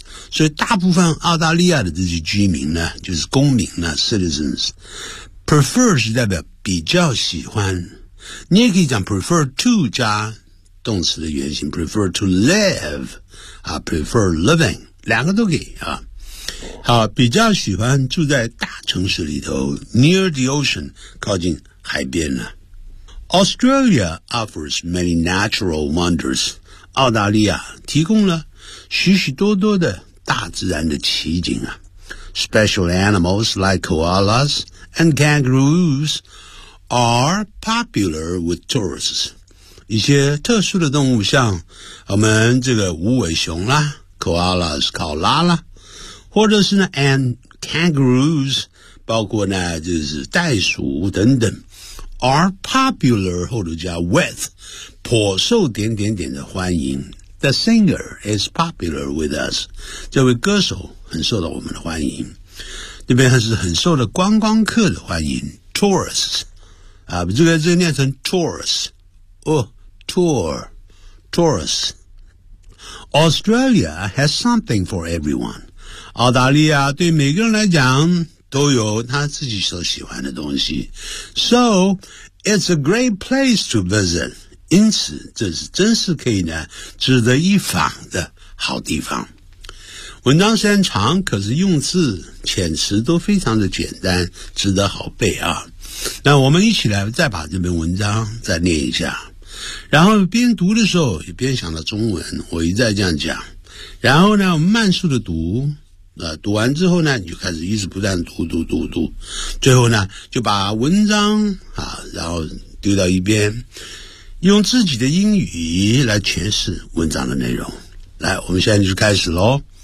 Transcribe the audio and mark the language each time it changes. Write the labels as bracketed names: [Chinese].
[Chinese] 所以大部分澳大利亚的这些居民呢就是公民呢 [English] citizens, prefer [Chinese] 是代表比较喜欢。你也可以讲 prefer to 加动词的原型 [English] prefer to live, prefer living, [Chinese] 两个都可以啊。好，比较喜欢住在大城市里头 [English] near the ocean, [Chinese] 靠近海边呢。 [English] Australia offers many natural wonders. [Chinese] 澳大利亚提供了许许多多的大自然的奇景啊。 [English] Special animals like koalas and kangaroos are popular with tourists. [Chinese] 一些特殊的动物像我们这个无尾熊啦 ,koalas, 考拉啦。或者是呢 , [English] and kangaroos, [Chinese] 包括呢就是袋鼠等等。 [English] are popular, [Chinese] 或者叫 with, 颇受点点点的欢迎。 [English] The singer is popular with us. [Chinese] 这位歌手很受到我们的欢迎。这边还是很受到观光客的欢迎。 Tourists, 啊这个念成 tourists, 哦 tourists. [English] Australia has something for everyone. [Chinese] 澳大利亚对每个人来讲都有他自己所喜欢的东西。 [English] So, it's a great place to visit. [Chinese] 因此这是真是可以呢值得一访的好地方。文章虽然长可是用字遣词都非常的简单值得好背啊。那我们一起来再把这篇文章再念一下。然后边读的时候也边想到中文我一再这样讲。然后呢我们慢速的读。读完之后呢你就开始一直不断读读读读最后呢就把文章啊然后丢到一边用自己的英语来诠释文章的内容来我们现在就开始咯